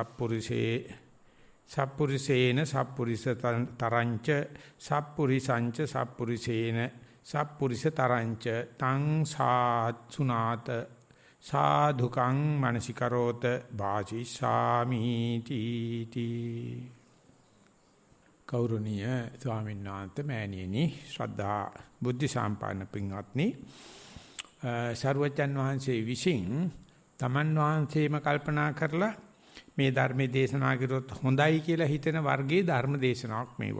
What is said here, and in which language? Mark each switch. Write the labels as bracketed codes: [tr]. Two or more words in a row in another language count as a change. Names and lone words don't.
[pi] සප්පුරිසේන සප්පුරිස තරංච සප්පුරිසංච සප්පුරිසේන සප්පුරිස තරංච තං සාත්සුනාත සාධුකං මනසිකරෝත වාචිසාමි තීති [si] කෞරුණීය ස්වාමීන් වහන්සේ මෑණියනි ශ්‍රද්ධා බුද්ධ සම්පන්න පින්වත්නි සර්වජන් වහන්සේ විසින් තමන් වහන්සේම කල්පනා කරලා මේ ධර්මයේ දේශනා කරොත් හොඳයි කියලා හිතෙන වර්ගයේ ධර්ම දේශනාවක් මේවා.